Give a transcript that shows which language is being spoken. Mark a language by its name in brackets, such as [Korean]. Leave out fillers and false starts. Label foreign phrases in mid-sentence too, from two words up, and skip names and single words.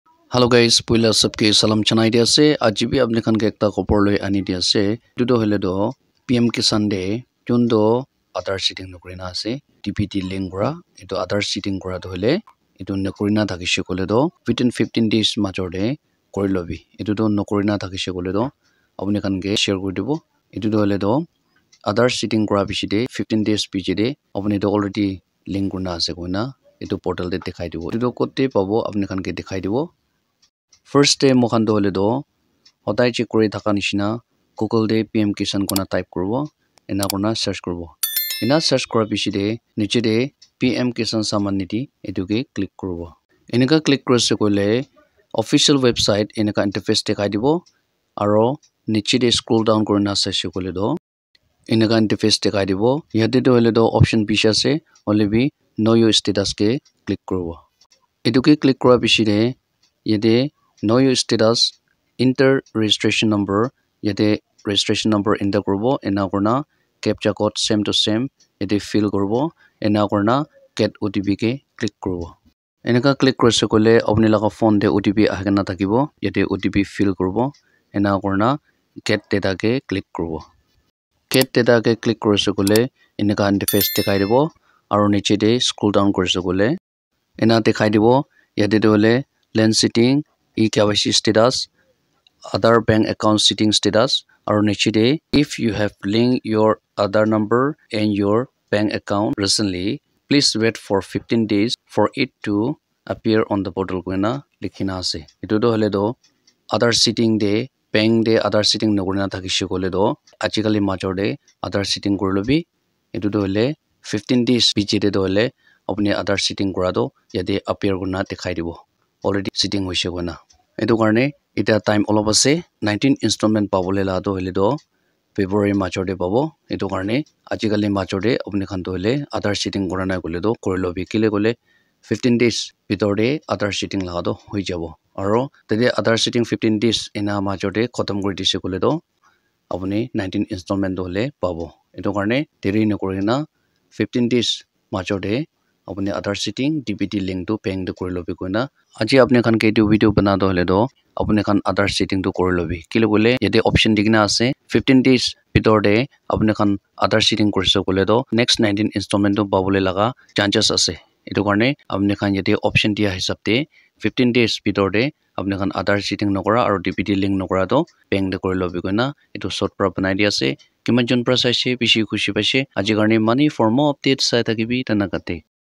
[English] Hello guys, [Naga Pidgin] puila sabke salam chanai dia se aji bi apne khan ke ekta khopor loi ani dia se tu do hole do PM Kisan Day jun do other sitting nokrina ase DPT link kora etu other sitting kora do hole etu nokrina thakishe kole do [English] within 15 days [Naga Pidgin] major de kori lobi etu do nokrina thakishe kole do apne khan ke share kori dibo etu do hole do other sitting kora bishide 15 days bijide apne do already link kurna ase koina etu portal de dekhai dibo etu do kote pabo apne khan ke dekhai dibo [English] First day [Naga Pidgin] mokhan do hole do hodai check kori thaka nishina Google de PM Kisan kona type korbo ena kona search korbo ena search kora bishide niche de PM Kisan Saman Nidhi etu ke click korbo eneka click korse kole [English] official website [Naga Pidgin] eneka interface dekhai dibo aro niche de [English] scroll down [Naga Pidgin] korina search kole do eneka interface dekhai dibo yate do hole do option bisha ase hole bi [English] know your status [Naga Pidgin] ke click korbo etu ke click kora bishide yate [English] know your status enter registration number [Naga Pidgin] yate [English] registration number enter [Naga Pidgin] korbo ena korna [English] captcha code same to same [Naga Pidgin] yate fill korbo ena korna [English] get OTP [Naga Pidgin] ke click korbo eneka click korse kole apni laga phone de OTP ahena thakibo yate [English] OTP fill [Naga Pidgin] korbo ena korna [English] get data [Naga Pidgin] ke click korbo [English] get data [Naga Pidgin] ke click korse kole eneka interface dekhai dibo aro niche de [English] scroll down [Naga Pidgin] korse kole ena dekhai dibo yate dole [English] land sitting eKYC status other bank account sitting status [Naga Pidgin] or niche de [English] if you have linked your Aadhaar number and your bank account recently please wait for 15 days for it to appear on the portal [Naga Pidgin] koina likhina ase etu do hole do Aadhaar sitting de bank de Aadhaar sitting nogorina thakishe kole do ajikali major de Aadhaar sitting korilobi etu do hole 15 days bijide do hole apni Aadhaar sitting kora do yate appear korna dekhai dibo [English] already sitting [Naga Pidgin] hoise koina etu karne eta time olop ase 19 installment pabole la do hile do February major de pabo etu karne ajikali major de apni khan do hile Aadhaar sitting korana kole do korilobi kile kole 15 days bitor de Aadhaar sitting la do hoi jabo aro tede Aadhaar sitting 15 days ena major de khatam kori dise kole do apni 19 installment do hile pabo etu karne deri nokorina 15 days major de apni Aadhaar sitting DPT link to bank de korilobi koina aji apne khan ke etu video bana do hole do apne khan Aadhaar sitting to korilobi kile bole yate option digna ase 15 days bitor de apne khan Aadhaar sitting korise kole do next 19 installment to pabole laga chances ase etu karne apne khan yate option dia hisab te 15 days bitor de apne khan Aadhaar sitting nokora aro DPT link nokora do bank de korilobi koina etu short pra banai dia ase kiman jon pra saise bishi khushi paise aji karne money [English] for more updates [Naga Pidgin] sai thakibi tanakate